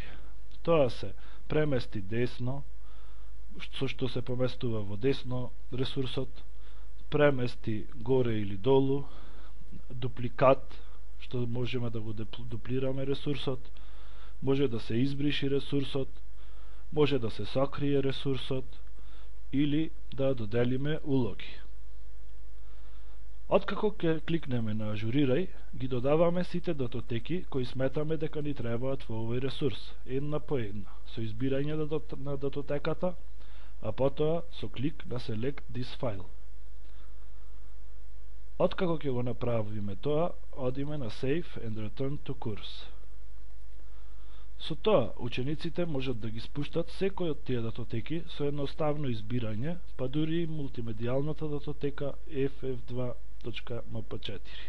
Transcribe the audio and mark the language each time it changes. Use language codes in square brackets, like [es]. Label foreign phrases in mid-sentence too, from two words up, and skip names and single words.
[mk] Тоа се премести десно, со што се поместува во десно ресурсот, премести горе или долу, дупликат, што можеме да го дуплираме ресурсот, може да се избриши ресурсот, може да се сокрие ресурсот или да доделиме улоги. Откако ќе кликнеме на Ажурирај, ги додаваме сите датотеки кои сметаме дека ни требаат во овој ресурс, една по една, со избирање на датотеката, а потоа со клик на [en] Select this file. [mk] Откако ќе го направиме тоа, одиме на [en] Save and Return to Course. [mk] Со тоа, учениците можат да ги спуштат секој од тие датотеки со едноставно избирање, па дури и мултимедијалната датотека ff2.mp4.